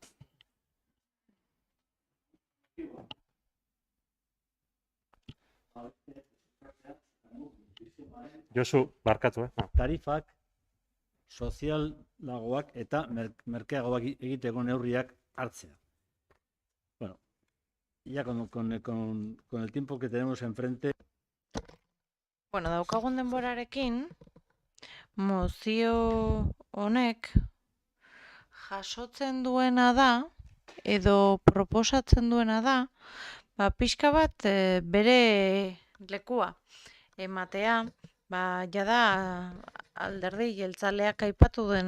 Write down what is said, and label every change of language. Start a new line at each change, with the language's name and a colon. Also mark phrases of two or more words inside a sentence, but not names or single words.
Basque: Josu, barkatu, Tarifak sozialagoak eta merkeagoak egiteko neurriak hartzea.
Spanish: Bueno, ya con el tiempo que tenemos enfrente.
Basque: Bueno, daukagun denborarekin, mozio honek jasotzen duena da, edo proposatzen duena da, pixka bat bere lekua ematea, jada alderdi jeltzaleak aipatu den